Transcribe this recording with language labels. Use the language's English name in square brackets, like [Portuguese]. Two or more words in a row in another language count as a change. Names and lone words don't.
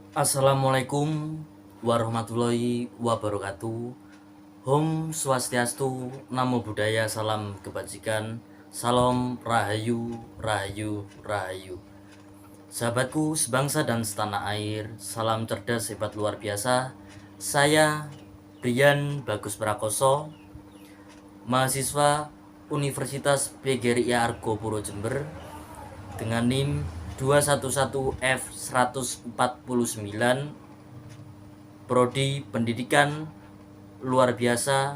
[Arabic] السلام عليكم ورحمة الله وبركاته. [Balinese] Om Swastiastu, [Pali] Namo Buddhaya, [Indonesian] salam kebajikan, salam rahayu, rahayu, rahayu. Sahabatku sebangsa dan setanah air, salam cerdas hebat luar biasa. Saya Brian Bagus Prakoso, mahasiswa Universitas PGRI Argo Puro Jember dengan NIM 211F149, Prodi Pendidikan Luar Biasa.